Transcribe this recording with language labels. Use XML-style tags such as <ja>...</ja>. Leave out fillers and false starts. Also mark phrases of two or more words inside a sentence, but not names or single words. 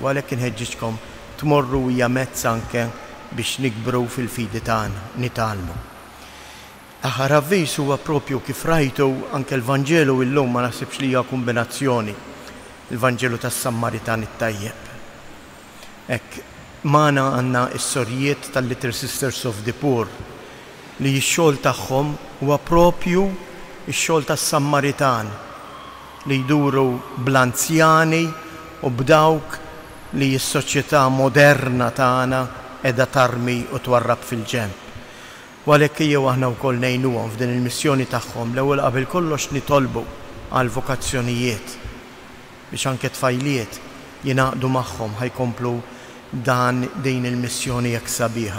<mt>Għalhekk inħeġġixkom tmorru hija mezz anke biex nikbru fil-fidi tagħna, nitalmu. Aħħar avviż huwa proprju kif rajtu anke l-Vanġelu illum ma naħsibx li hija kombinazzjoni. Il-Vanġelu tas-Sammaritan it-tajjeb. Hekk magħna għandna s-sorjiet tal-Little Sisters of the Poor li x-xogħol tagħhom huwa proprju x-xogħol tas-Sammaritan li jduru bl-anzjani u b'dawk li s-soċjetà moderna tagħna qiegħda tarmi u twarrab fil-ġenb. U għalhekk jew aħna wkoll ngħinuhom f'din il-missjoni tagħhom l-ewwel qabel kollox nitolbu għal vokazzjonijiet biex anke tfajliet jingħaqdu magħhom ħajkomplu din il-missjoni jekk sabiħa.</mt>